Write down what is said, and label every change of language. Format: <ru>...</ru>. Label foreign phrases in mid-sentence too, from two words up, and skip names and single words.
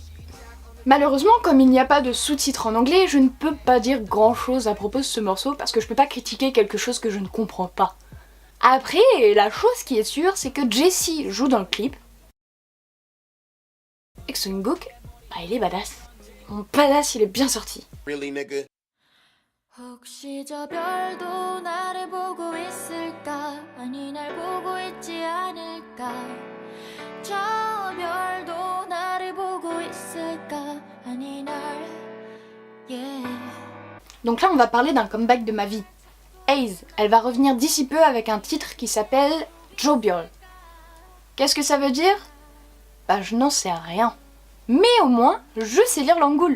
<fr>Malheureusement, comme il n'y a pas de sous-titres en anglais, je ne peux pas dire grand chose à propos de ce morceau parce que je peux pas critiquer quelque chose que je ne comprends pas. Après, la chose qui est sûre, c'est que Jessie joue dans le clip. Et que Swinghook, il est badass. Mon badass, il est bien sorti.</fr> <en>Really, nigga?</en> <ko>혹시 저 별도 나를 보고 있을까 아니 날 보고 있지 않을까 저 별도 나를 보고 있을까 아니 날 yeah.</ko> <fr>Donc là on va parler d'un comeback de ma vie. Heize, elle va revenir d'ici peu avec un titre qui s'appelle Jobiol. Qu'est-ce que ça veut dire? Je n'en sais rien. Mais au moins, je sais lire l'angoul.</fr>